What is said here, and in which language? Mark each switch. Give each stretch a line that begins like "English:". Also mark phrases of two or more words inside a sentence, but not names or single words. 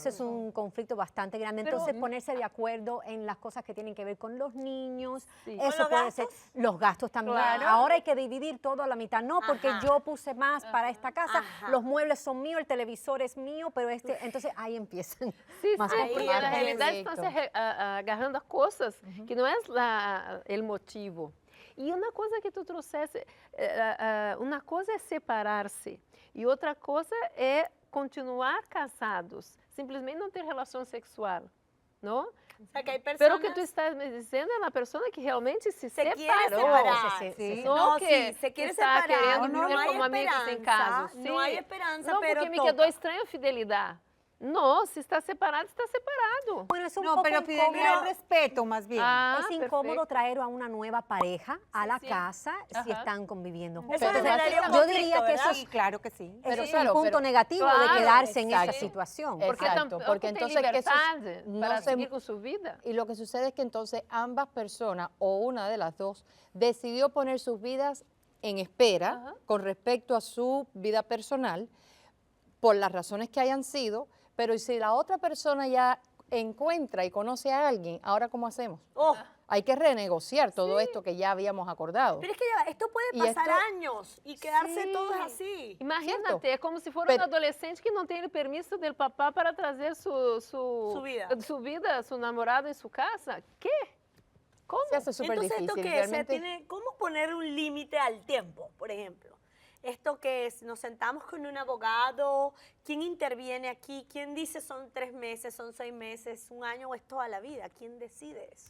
Spanish: Ese es un conflicto bastante grande. Pero- Entonces ponerse de acuerdo en las cosas que tienen que ver con los niños, Sí. ¿Con eso los puede ser, gastos? los gastos también. Claro. Ahora hay que dividir todo a la mitad. No, porque Ajá. yo puse más para esta casa, Ajá. los muebles son míos, el televisor es mío, pero entonces ahí empiezan Sí, más sí, Ahí porque complicados.
Portuguese: na realidade estão Perfeito. se agarrando a coisas que não é o motivo. E uma coisa que tu trouxesse, uma coisa é separar-se e outra coisa é continuar casados, simplesmente não ter relação sexual, não?
Spanish: O sea, que hay Pero personas
Portuguese: o que tu estás me dizendo é uma pessoa que realmente se
Spanish: se quiere
Portuguese: separou.
Spanish: separar. Sí.
Portuguese: Não
Spanish: No,
Portuguese: que
Spanish: sí, se quiere
Portuguese: está
Spanish: separar.
Portuguese: querendo
Spanish: No,
Portuguese: viver
Spanish: no hay
Portuguese: como amigos em
Spanish: esperanza,
Portuguese: casa.
Spanish: no hay esperanza,
Portuguese: Não,
Spanish: pero
Portuguese: porque me
Spanish: toca.
Portuguese: quedou estranho a fidelidade. Não, se está separado, está separado.
Spanish: Bueno, es un no, poco pero incómodo. fidelidad es respeto más bien. Ah, Es incómodo perfecto. traer a una nueva pareja a la sí. casa si Ajá. están conviviendo Eso juntos. generaría un Yo conflicto, diría que eso ¿verdad? es Sí, claro que sí. Eso Pero es claro, un punto pero- negativo de Claro, quedarse en esa exacto. situación. Porque Exacto, tampoco porque
Portuguese: tem
Spanish: entonces que eso
Portuguese: liberdade
Spanish: no
Portuguese: para se- seguir com sua vida.
Spanish: Y lo que sucede es que entonces ambas personas o una de las dos decidió poner sus vidas en espera Ajá. con respecto a su vida personal por las razones que hayan sido, pero ¿y si la otra persona ya encuentra y conoce a alguien, ahora cómo hacemos? Oh, Hay que renegociar todo esto que ya habíamos acordado. pero es que ya va, esto puede Y pasar esto- años y quedarse Sí. todos así. Imagínate,
Portuguese: Certo. é como se for
Spanish: Pero-
Portuguese: um adolescente que não tem o permisso do papá para trazer
Spanish: Su vida.
Portuguese: seu namorado em sua casa.
Spanish: ¿Qué? ¿Cómo? Se hace súper Entonces, difícil. ¿esto qué es? O sea, Realmente, ¿cómo poner un límite al tiempo, por ejemplo? ¿Esto qué es? ¿Nos sentamos con un abogado? ¿Quién interviene aquí? ¿Quién dice son 3 meses, son 6 meses, 1 año o es toda la vida? ¿Quién decide eso?